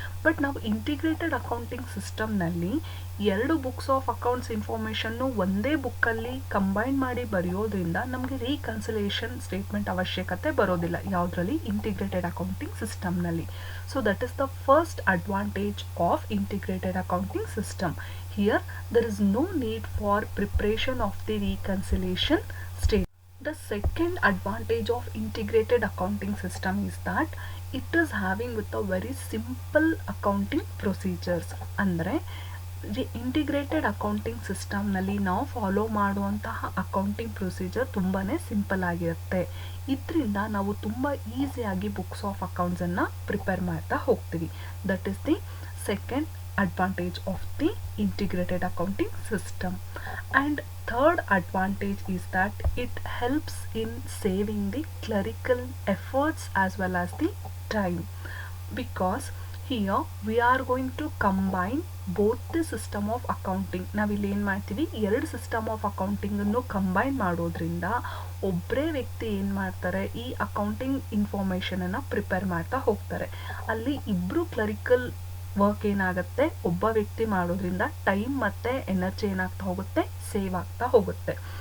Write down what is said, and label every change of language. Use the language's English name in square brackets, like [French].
[Kannada] But ನಾವು integrated accounting ಸಿಸ್ಟಮ್ನಲ್ಲಿ ಎರಡು ಬುಕ್ಸ್ ಆಫ್ ಅಕೌಂಟ್ಸ್ ಇನ್ಫಾರ್ಮೇಷನ್ನು ಒಂದೇ ಬುಕ್ಕಲ್ಲಿ ಕಂಬೈನ್ ಮಾಡಿ ಬರೆಯೋದ್ರಿಂದ ನಮಗೆ ರೀಕನ್ಸಿಲೇಷನ್ ಸ್ಟೇಟ್ಮೆಂಟ್ ಅವಶ್ಯಕತೆ ಬರೋದಿಲ್ಲ ಯಾವುದರಲ್ಲಿ? ಇಂಟಿಗ್ರೇಟೆಡ್ ಅಕೌಂಟಿಂಗ್ ಸಿಸ್ಟಮ್ನಲ್ಲಿ. [English] So that is the first advantage of integrated accounting system. Here there is no need for preparation of the reconciliation statement. The second advantage of integrated accounting system is that it is having with a very simple accounting procedures. [Kannada] ಅಂದರೆ integrated accounting ಸಿಸ್ಟಮ್ನಲ್ಲಿ ನಾವು follow ಮಾಡುವಂತಹ accounting procedure ತುಂಬಾ simple ಆಗಿರುತ್ತೆ. ಇದರಿಂದ ನಾವು ತುಂಬ ಈಸಿಯಾಗಿ ಬುಕ್ಸ್ ಆಫ್ ಅಕೌಂಟ್ಸನ್ನು ಪ್ರಿಪೇರ್ ಮಾಡ್ತಾ ಹೋಗ್ತೀವಿ. [English] That is the second advantage of the integrated accounting system. And third advantage is that it helps in saving the clerical efforts as well as the time, because here we are going to combine both the system of accounting. [Kannada] ನಾವಿಲ್ಲಿ ಏನು ಮಾಡ್ತೀವಿ, ಎರಡು system of ಅಕೌಂಟಿಂಗನ್ನು combine ಮಾಡೋದ್ರಿಂದ ಒಬ್ಬರೇ ವ್ಯಕ್ತಿ ಏನು ಮಾಡ್ತಾರೆ, ಈ ಅಕೌಂಟಿಂಗ್ ಇನ್ಫಾರ್ಮೇಷನನ್ನು ಪ್ರಿಪೇರ್ ಮಾಡ್ತಾ ಹೋಗ್ತಾರೆ. ಅಲ್ಲಿ ಇಬ್ಬರು ಕ್ಲರಿಕಲ್ ವರ್ಕ್ ಏನಾಗುತ್ತೆ, ಒಬ್ಬ ವ್ಯಕ್ತಿ ಮಾಡೋದ್ರಿಂದ ಟೈಮ್ ಮತ್ತು ಎನರ್ಜಿ ಏನಾಗ್ತಾ ಹೋಗುತ್ತೆ, ಸೇವ್ ಆಗ್ತಾ ಹೋಗುತ್ತೆ.